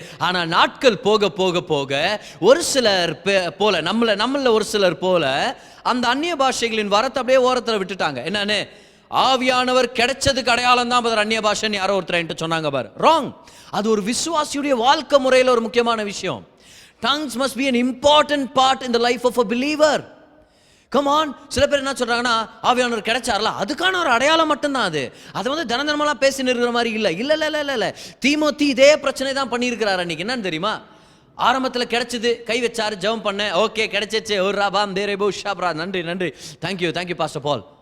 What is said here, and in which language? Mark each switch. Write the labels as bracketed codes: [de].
[ta] ஆனா நாட்கள் போக போக போக ஒரு சிலர் போல நம்மள ஒரு சிலர் போல அந்த அந்நிய பாஷைகளின் வரத்தை அப்படியே ஓரத்தில் விட்டுட்டாங்க. என்னன்னு, ஆவியானவர் கிடைச்சதுக்கு அடையாளம் தான் பதர் அந்நிய பாஷைன்னு யாரோ ஒருத்தர் என்கிட்ட சொன்னாங்க பாரு. ராங். அது ஒரு விசுவாசியுடைய வாழ்க்கை முறையில் ஒரு முக்கியமான விஷயம். [en] Tongues must be an important part in the life of a believer. Come on. [ta] சில பேர் என்ன சொல்றாங்கன்னா, ஆவியானவர் கிடைச்சார்ல அதுக்கான ஒரு அடையாளம் மட்டும்தான் அது. அதை வந்து தினந்தனமெல்லாம் பேசின்னு இருக்கிற மாதிரி இல்லை. இல்லை தீமோத்தி இதே பிரச்சனை தான் பண்ணியிருக்கிறார் அன்னைக்கு. என்னன்னு தெரியுமா, ஆரம்பத்தில் கிடைச்சது, கை வச்சாரு, ஜெபம் பண்ணேன், ஓகே கிடைச்சிச்சு, ஒரு ராபாம் தேரேபோ ஷாப்ரா, நன்றி தேங்க்யூ பாஸ்டர் பால்.